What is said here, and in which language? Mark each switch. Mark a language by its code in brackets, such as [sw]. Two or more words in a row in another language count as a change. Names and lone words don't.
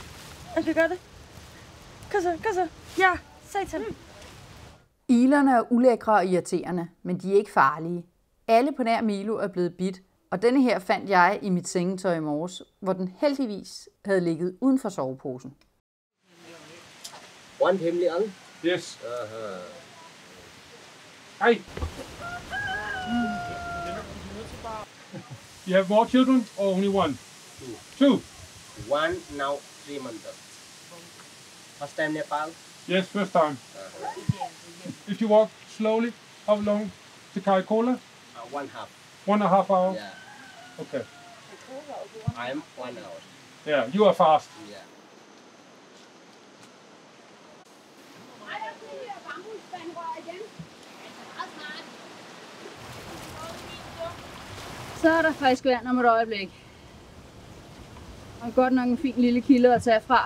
[da] Det gør det. Kom så. Ja, satan. Ilerne er ulækre og irriterende, men de er ikke farlige. Alle på nær Milo er blevet bidt, og denne her fandt jeg i mit sengetøj i morges, hvor den heldigvis havde ligget uden for soveposen. [en] One family on? Yes. Hey. You have more children or only one? Two. One now 3 months. First time Nepal? Yes, first time. If you walk slowly, how long to Kaikola? 1.5. 1.5 hours? Yeah. Okay. I'm 1 hour. Yeah, you are fast. Yeah. [da] Så er der frisk vand om et øjeblik. Og godt nok en fin lille kilde at tage fra.